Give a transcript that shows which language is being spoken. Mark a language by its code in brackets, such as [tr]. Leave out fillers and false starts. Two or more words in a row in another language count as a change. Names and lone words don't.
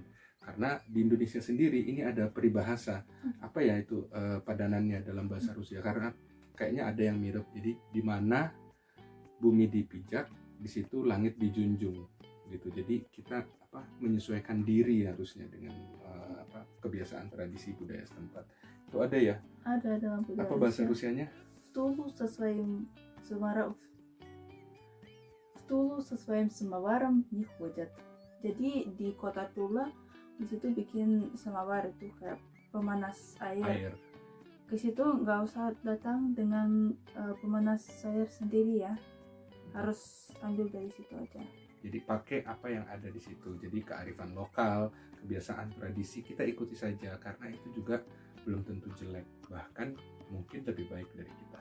[id] Karena di Indonesia sendiri ini ada peribahasa, apa ya itu padanannya dalam bahasa Rusia, karena kayaknya ada yang mirip. Jadi di mana bumi dipijak, di situ langit dijunjung gitu. Jadi kita menyesuaikan diri harusnya dengan kebiasaan tradisi budaya setempat. Itu ada ya? Ada dalam budaya. Apa bahasa Rusianya? [ru] Втулу со своим самоваром не ходят. [id] Jadi di kota Tula di situ bikin samawar, itu kayak pemanas air. Ke situ nggak usah datang dengan pemanas air sendiri ya, harus ambil dari situ aja. Jadi pakai apa yang ada di situ. Jadi kearifan lokal, kebiasaan tradisi kita ikuti saja, karena itu juga belum tentu jelek, bahkan mungkin lebih baik dari kita.